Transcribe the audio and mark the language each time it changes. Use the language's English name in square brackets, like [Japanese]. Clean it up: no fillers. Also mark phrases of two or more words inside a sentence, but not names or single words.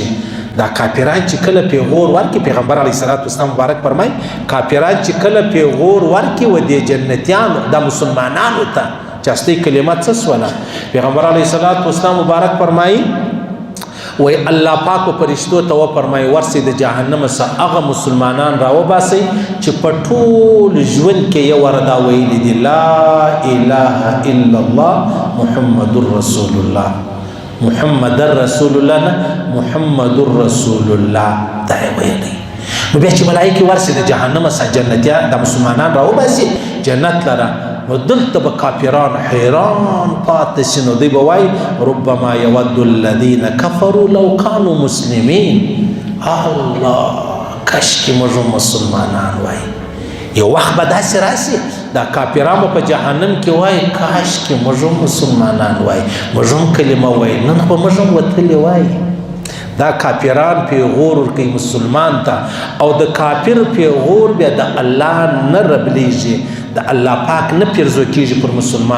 [Pashto] دا کافران چې کله پیغور ورکړي پیغمبر [Arabic] علیه السلام [Pashto] مبارک فرمایي کافران چې کله پیغور ورکړي و دې جنتیانو دا مسلمانانو ته چې هستۍ کلمه څه سوله پیغمبر [Arabic] علیه السلام [Pashto] مبارک فرمایي وی الله پاک و فرشتو ته وفرمایي ورسې د جهنم څخه هغه مسلمانان راوباسئ چې په ټول ژوند کې یو واره دا ویلي دي [Arabic] لا اله الا الله محمد رسول الله. محمد رسول الله نه محمد رسول الله [Pashto] دا یې ویلی. نو بیا چې ملایکې ورسې د جهنم څخه جنتیان د مسلمانان راوباسي جنت لره نو دلته به کافران حیران پاتې شي نو دوی به وایي [Arabic] ربما یود الذین کفروا لو کانوا مسلمین. [Pashto] الله کاشکې موږ مسلمانان وایي. یو وخت به داسې راسي دا کافران به په جهنم کې وایي کاشکې موږ مسلمانان وایي موږ هم کلمه وایي نن خو موږ هم وتلې وایي. دا کافران پیغور ورکوي مسلمان ته او د کافر پیغور بیا د الله نه ربلیږي د الله پاک نه پیرزو کېږي پر مسلمان.